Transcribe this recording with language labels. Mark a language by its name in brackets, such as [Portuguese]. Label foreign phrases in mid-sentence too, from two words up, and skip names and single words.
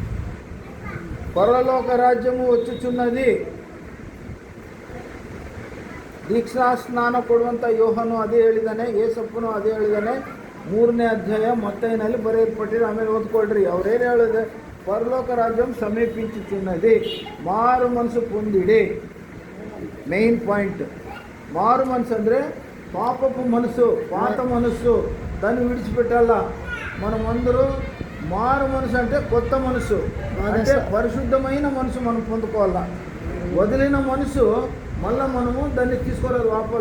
[Kannada] ಪರಲೋಕ ರಾಜ್ಯವು వచ్చుచున్నది. ದೀಕ್ಷಾ ಸ್ನಾನ ಕೊಡುವಂಥ ಯೋಹನು ಅದೇ ಹೇಳಿದ್ದಾನೆ, ಯೇಸಪ್ಪನು ಅದೇ ಹೇಳಿದ್ದಾನೆ. 3ನೇ ಅಧ್ಯಾಯ ಮತ್ತೈನಲ್ಲಿ ಬರೆಯಲ್ಪಟ್ಟಿದೆ. ಆಮೇಲೆ ಓದ್ಕೊಳ್ರಿ. ಅವ್ರೇನು ಹೇಳಿದೆ, [Telugu] పరలోక రాజ్యవు సమీపించుచున్నది, మారు మనస్సు పొందిడి. [English] main point [Telugu] మారు మనసు ಅಂದರೆ పాపపు మనసు, పాత మనసు, దాన్ని విడిచిపెట్టాల. మనమందరూ మారు మనసు అంటే కొత్త మనసు, అంటే పరిశుద్ధమైన మనసు మనం పొందుకోవాలా. వదిలిన మనసు మళ్ళీ మనము దాన్ని తీసుకోవాలి వాపస్.